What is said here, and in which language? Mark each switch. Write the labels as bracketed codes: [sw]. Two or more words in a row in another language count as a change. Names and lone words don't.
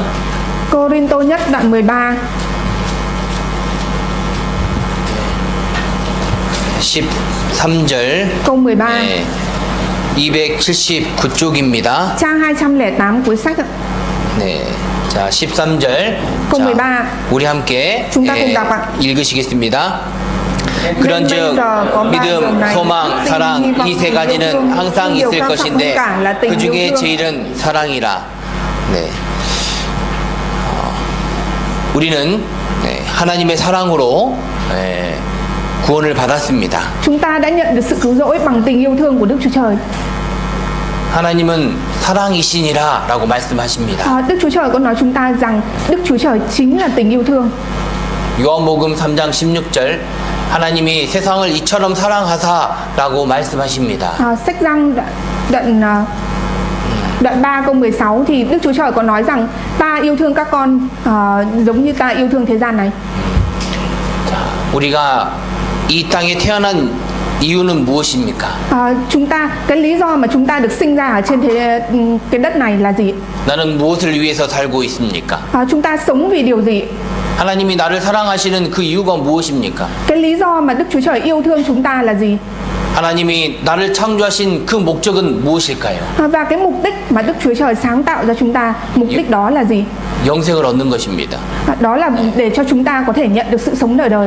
[vi] Cô-rinh-tô nhất đoạn 13. [ko] 13절 [vi] Câu 13. [ko] 네, 279쪽입니다. [vi] Trang 208 cuối sách ạ. [ko] 네. 자, 13절. [vi] câu [ko] 자, 13. 우리 함께 [vi] chúng ta cùng đọc ạ. [ko] 읽으시겠습니다. [vi] Nên [ko] 그런즉 [vi] bây giờ có ba điều [ko] 믿음, [vi] này, [ko] 소망, [vi] đức tin, hy [ko] 사랑 [vi] vọng, [ko] 이 세 [vi] tình yêu [ko] 가지는 [vi] thương. [ko] 항상 [vi] Điều [ko] 있을 [vi] quan trọng [ko] 것인데 [vi] hơn cả là tình [ko] 그 [vi] yêu [ko] 중에 [vi] thương. [ko] 제일은 사랑이라. 네. 우리는 하나님의 사랑으로 구원을 받았습니다. [vi] Chúng ta đã nhận được sự cứu rỗi bằng tình yêu thương của Đức Chúa Trời. [ko] 하나님은 사랑이시니라라고 말씀하십니다. [vi] Đức Chúa Trời có nói chúng ta rằng Đức Chúa Trời chính là tình yêu thương. [ko] 요한복음 3장 16절 하나님이 세상을 이처럼 사랑하사라고 말씀하십니다. [vi] Sách Giăng đoạn 3 câu 16 thì Đức Chúa Trời có nói rằng ta yêu thương các con giống như ta yêu thương thế gian này. [ko] 우리가 이 땅에 태어난 이유는 무엇입니까? [vi] Chúng ta cái lý do mà chúng ta được sinh ra ở trên cái đất này là gì? [ko] 나는 무엇을 위해서 살고 있습니까? [vi] Chúng ta sống vì điều gì? [ko] 하나님이 나를 사랑하시는 그 이유가 무엇입니까? [vi] Cái lý do mà Đức Chúa Trời yêu thương chúng ta là gì? [ko] 하나님이 나를 창조하신 그 목적은 무엇일까요? [vi] Và cái mục đích mà Đức Chúa Trời sáng tạo ra chúng ta, mục đích đó là gì? [ko] 영생을 얻는 것입니다. [vi] Đó là để cho chúng ta có thể nhận được sự sống đời đời.